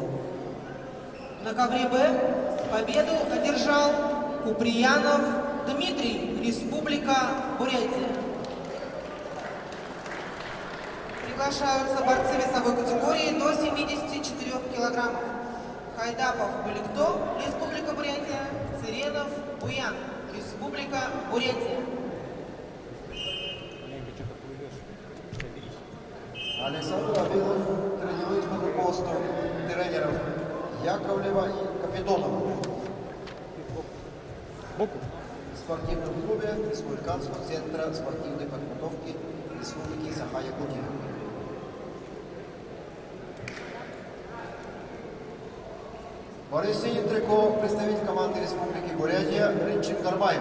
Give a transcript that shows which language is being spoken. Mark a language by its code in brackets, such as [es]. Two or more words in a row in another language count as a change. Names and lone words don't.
[ru] На ковре Б победу одержал Куприянов Дмитрий, Республика Бурятия. Приглашаются борцы весовой категории до 74 килограммов. Хайдапов Баликто, Республика Бурятия, Цыренов Буян, Республика Бурятия. Александр Авилов тренирует под руководством тренеров Яковлева и Капитонова. В спортивном клубе Республиканского центра спортивной подготовки Республики Саха-Якутия. Борис Трико, представитель команды Республики Бурятия, Рынчин Кармаев.